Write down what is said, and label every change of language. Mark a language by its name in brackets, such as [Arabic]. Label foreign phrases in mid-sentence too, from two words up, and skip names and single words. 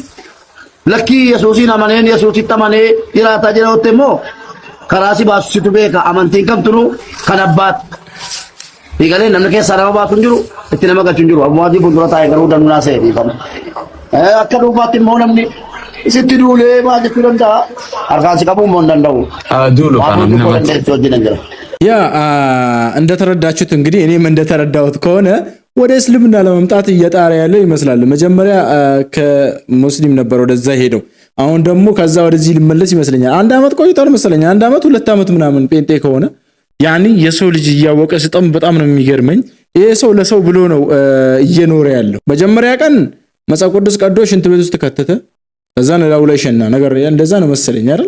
[Oromo] Lakkii Yesuusiin amaneen Yesuusitti amanee jiraataa jira yotte immoo karaa si baasu situ beeka amantiin kamtunu kan abbaati. Digalee namni keessaa nama baatu hin jiru itti nama galchu hin jiru Abu Mu'aazii fuuldura taa'e garuu danuu naa se'ee dhiifama. Akka dhuunfaatti immoo namni isitti duulee maal jechuu danda'a harkaan si qabuu immoo hin danda'u. Duulu kana namatti. [Amharic] ያ እንደተረዳችሁት እንግዲህ እኔም እንደተረዳሁት ከሆነ ወደ እስልምና ለመምጣት እየጣረ ያለው ይመስላል። መጀመሪያ ከሙስሊም ነበር ወደዛ ሄደው አሁን ደግሞ ከዛ ወደዚህ ሊመለስ ይመስለኛል። አንድ አመት ቆይቷል መሰለኝ 1 አመት 2 አመት ምናምን ጴንጤ ከሆነ ያኒ የሰው ልጅ እያወቀ ሲጠም በጣም ነው የሚገርመኝ። ይሄ ሰው ለሰው ብሎ ነው እየኖረ ያለው። መጀመሪያ ቀን መጽሐፍ ቅዱስ ቀዶ ሽንት ቤት ውስጥ ከተተ ከዛ ነው ላይ ሸና ነገር እንደዛ ነው መሰለኝ አይደል?